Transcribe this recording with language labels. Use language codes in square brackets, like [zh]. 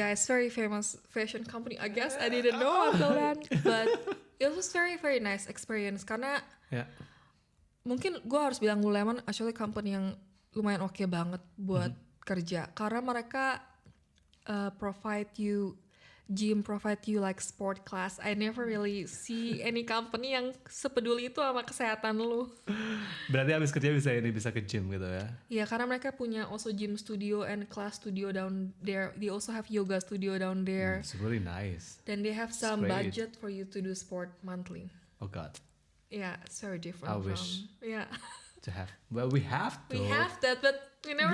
[en] Yeah, it's very famous fashion company. I guess I didn't know until then, but it was very very nice experience [id] karena mungkin gue harus bilang [en] Lululemon actually company [id] yang lumayan oke banget buat kerja karena mereka [en] provide you gym, provide you like sport class. I never really see any company [id] yang sepeduli itu sama kesehatan lu. Berarti abis kerja bisa ke gym gitu ya? Ya karena mereka punya [en] also gym studio and class studio down there. They also have yoga studio down there. It's really nice. Then they have some great. budget for you to do sport monthly. Oh God. Yeah, it's very different. I wish. Yeah. To have. Well, we have to. We have that, but we never